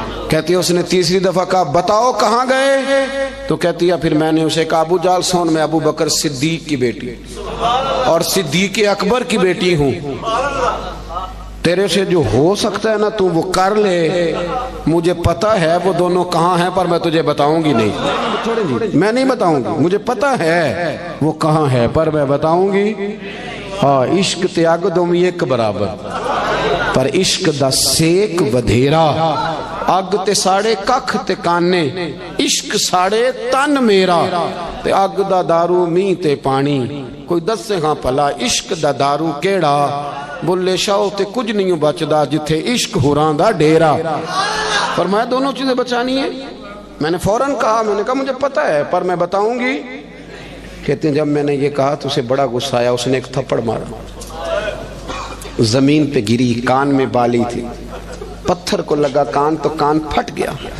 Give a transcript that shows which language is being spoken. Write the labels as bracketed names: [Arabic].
[Urdu] کہتی ہے اس نے تیسری دفعہ کہا بتاؤ کہاں گئے؟ تو کہتی ہے پھر میں نے اسے کہا ابو جال سون میں ابو بکر صدیق کی بیٹی اور صدیق اکبر کی بیٹی ہوں، تیرے سے جو ہو سکتا ہے نا تو وہ کر لے. مجھے پتہ ہے وہ دونوں کہاں ہیں پر میں تجھے بتاؤں گی نہیں، میں نہیں بتاؤں گی. مجھے پتہ ہے وہ کہاں ہے پر میں بتاؤں گی. [Punjabi] ہاں عشق تے اگ دومی ایک برابر، پر عشق دا سیک ودھیرا. اگ تے ساڑے ککھ تے کانے، عشق ساڑے تن میرا. تے اگ دا دارو می تے پانی، کوئی دسے ہاں پلا عشق دا دارو کیڑا. بلے شاہ تے کچھ نہیں بچدا جتھے عشق ہوران دا ڈیرا. [Urdu] فرمایا دونوں چیزیں بچانی ہیں. میں نے فوراً کہا، میں نے کہا مجھے پتہ ہے پر میں بتاؤں گی. کہتے ہیں جب میں نے یہ کہا تو اسے بڑا غصہ آیا، اس نے ایک تھپڑ مارا، زمین پہ گری، کان میں بالی تھی، پتھر کو لگا کان تو کان پھٹ گیا.